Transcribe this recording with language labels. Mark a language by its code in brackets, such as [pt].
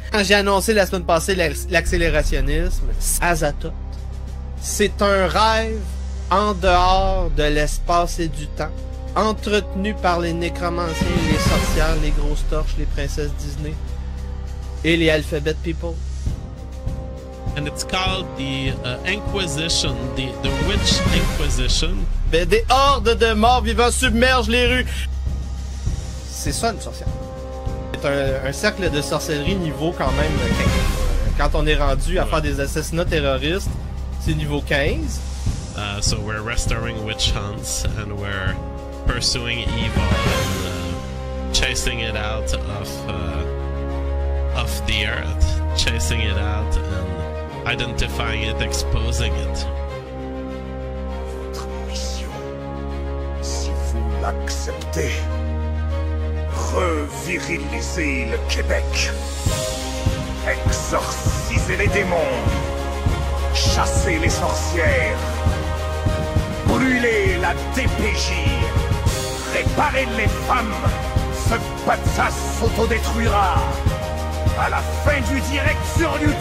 [fr] Quand j'ai annoncé la semaine passée l'accélérationnisme, Azatoth, c'est un rêve en dehors de l'espace et du temps. entretenu par les nécromanciens, les sorcières, les grosses torches, les princesses Disney et les Alphabet People. [en] And it's called the Inquisition, the Witch Inquisition. [fr] Ben, des hordes de morts vivants submergent les rues. C'est ça une sorcière. C'est un cercle de sorcellerie niveau quand même 15. Quand on est rendu à faire des assassinats terroristes, c'est niveau 15. [en] So we're restoring witch hunts and we're pursuing evil and chasing it out of the earth, chasing it out and identifying it, exposing it. [fr] Votre mission, si vous l'acceptez, reviriliser le Québec, exorciser les démons, chasser les sorcières, brûler la DPJ, réparer les femmes, ce Patsas s'autodétruira à la fin du direct sur YouTube.